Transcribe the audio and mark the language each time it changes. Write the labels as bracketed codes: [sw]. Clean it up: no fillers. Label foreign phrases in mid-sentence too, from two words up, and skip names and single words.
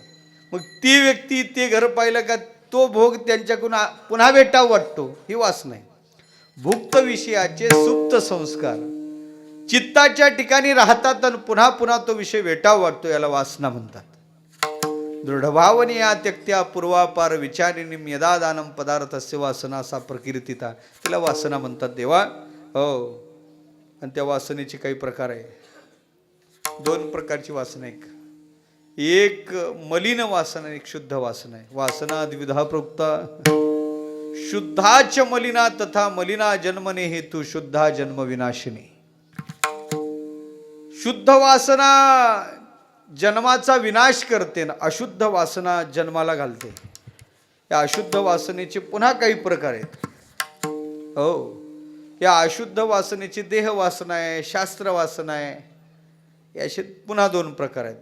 [mr] मग ती व्यक्ती ते घर पाहिलं का तो भोग त्यांच्याकडून पुन्हा भेटावा वाटतो, ही वासना आहे. भुक्त विषयाचे सुप्त संस्कार चित्ताच्या ठिकाणी राहतात आणि पुन्हा पुन्हा तो विषय भेटावा वाटतो, याला वासना म्हणतात. [sa] दृढभावनी या त्यक्त्या पूर्वापार विचारिणी यदा दानम पदार्थस्य वासना सा प्रकीर्तिता, [mr] तिला वासना म्हणतात देवा. हो, आणि त्या वासनेचे काही प्रकार आहे. 2 प्रकारची वासना आहे. एक मलिन वासना, एक शुद्ध वासना आहे. [sa] वासना द्विधा प्रोक्ता, शुद्धाच मलिना तथा मलिना जन्मने हेतू शुद्धा जन्म विनाशिनी. [mr] शुद्ध वासना जन्माचा विनाश करते ना अशुद्ध वासना जन्माला घालते. या अशुद्ध वासनेचे पुन्हा काही प्रकार आहेत. हो, या अशुद्ध वासनेची देह वासना आहे, शास्त्र वासना आहे, याचे पुन्हा 2 प्रकार आहेत.